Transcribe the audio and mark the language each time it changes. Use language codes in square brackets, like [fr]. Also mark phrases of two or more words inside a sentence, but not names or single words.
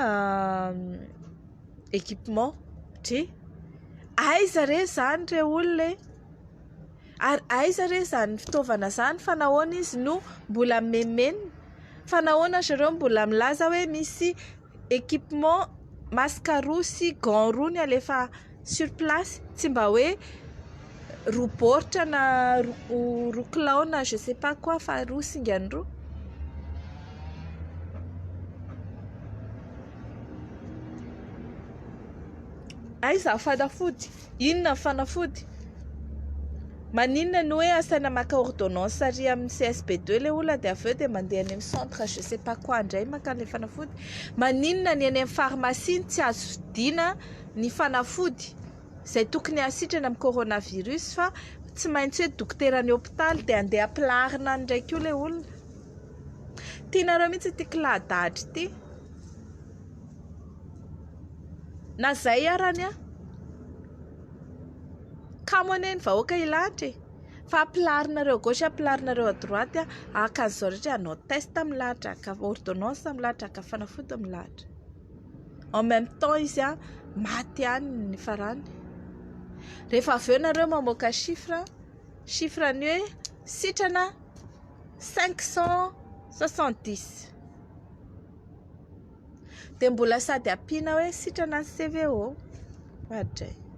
[mg] équipement dre aiza re zany re olona ary aiza re zany fitaovana zany fa nahoana izy no mbola memena, fa nahoana zareo mbola milaza hoe misy équipement masque roa sy gants roa ny alefa [fr] sur place, [mg] tsy mba hoe roa baoritra na roa kilao na [fr] je sais pas quoi [mg] fa roa singany roa. Aiza fanafody? Inona fanafody? Maninona ny hoe asaina maka ordonnance ary amin'ny CSP2 le olona dia avy eo dia mandeha any amin'ny centre [fr] je sais pas quoi [mg] indray maka le fanafody. Maninona ny any amin'ny pharmacie tsy azo vidiana ny fanafody izay tokony hasitrana amin'ny coronavirus fa tsy maintsy hoe dokotera ny hôpitaly dia andeha ampilarina ndraiky io le olona. Tianareo mihitsy ity kiladadry ity. Na zay arany kamo aneny vahoaka ilatra fa ampilarinareo gauche ampilarinareo [fr] à droite [mg] akan'izao rehetra anao test milatra ka ordonnance milatra ka fanafody milatra [fr] en même temps [mg] izy maty ihany ny farany. Rehefa avy eo nareo mamoaka chiffre ny hoe sitrana 570 dia mbola sady ampiana hoe sitrana ny CVO adray.